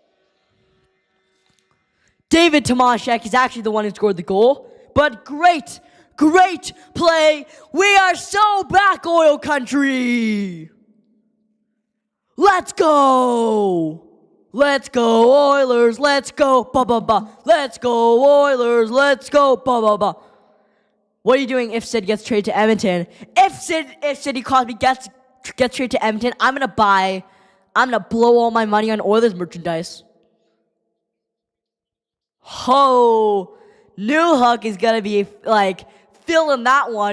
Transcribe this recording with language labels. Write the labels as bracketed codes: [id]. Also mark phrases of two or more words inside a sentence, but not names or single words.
[en] David Tomaszek is actually the one who scored the goal. But great play. We are so back, Oil Country. Let's go. Let's go Oilers, let's go, ba ba ba. Let's go Oilers, let's go, ba ba ba. What are you doing if Sid gets traded to Edmonton? If Sidney Crosby gets traded to Edmonton, I'm gonna blow all my money on Oilers merchandise. Ho, Newhook is gonna be like feeling that one.